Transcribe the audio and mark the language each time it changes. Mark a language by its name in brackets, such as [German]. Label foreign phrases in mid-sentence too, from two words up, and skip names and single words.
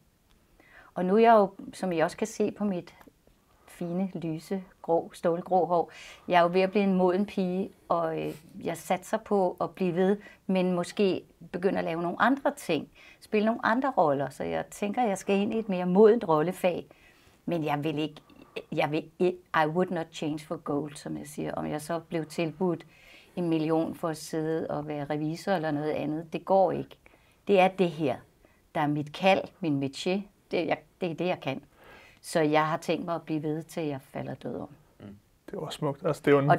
[Danish] Og nu er jeg jo, som I også kan se på mit fine, lyse, stålgrå hår, jeg er jo ved at blive en moden pige, og jeg satser på at blive ved, men måske begynde at lave nogle andre ting, spille nogle andre roller, så jeg tænker, at jeg skal ind i et mere modent rollefag. [English] Men I would not change for gold, [Danish] som jeg siger. Om jeg så blev tilbudt 1 million for at sidde og være revisor eller noget andet, det går ikke. Det er det her, der er mit kald, min métier. Det er det, jeg kan. Så jeg har tænkt mig at blive ved, til jeg falder død om. Det var smukt. Altså, det er jo en...